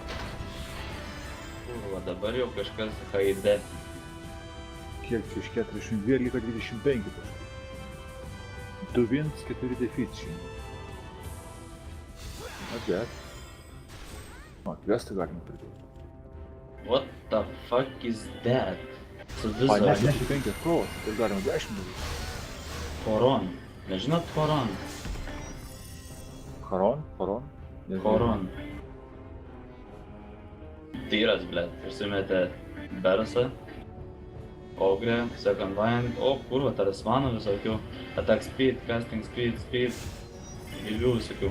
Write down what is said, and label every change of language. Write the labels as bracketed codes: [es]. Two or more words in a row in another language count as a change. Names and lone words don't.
[lt] Va dabar jau kažkas haide. Kiek čia iš 42 liko 25 taškų. 2-1, 4 deficit. Bet. Kvestą galima pridėti. [en] What the fuck is that? [lt] Su A, viso... ne, 5 kovos, tai galima 10 daryti. Horon. Nežinot Horon? Horon? Horon. Tyras, blet, prisimetė Bersą, Ogrę, Second Wind, o kurva, talismanų visokių, [en] Attack Speed, Casting Speed, [lt] gilių visokių.